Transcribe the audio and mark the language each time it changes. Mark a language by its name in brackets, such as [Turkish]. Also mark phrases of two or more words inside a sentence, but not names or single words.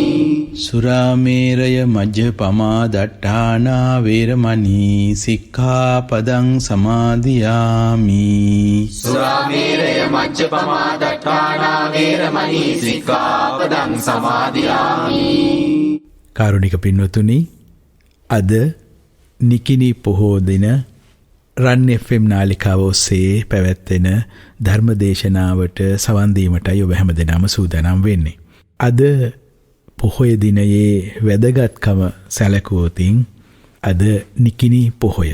[Pali] සුරාමේරය මජ්ජපමා දට්ඨානා වේරමණී සික්ඛාපදං සමාදියාමි. සුරාමේරය මජ්ජපමා දට්ඨානා වේරමණී සික්ඛාපදං සමාදියාමි. [Sinhala] කාරුණික පින්වතුනි, අද නිකිණි පොහෝ දින රන් FM නාලිකාව ඔස්සේ පැවැත්වෙන ධර්මදේශනාවට සවන් දීමටයි ඔබ හැමදෙනාම සූදානම් වෙන්නේ. අද පොහොය දිනයේ වැදගත්කම සැලකුවොතින් අද නිකිණි පොහොය.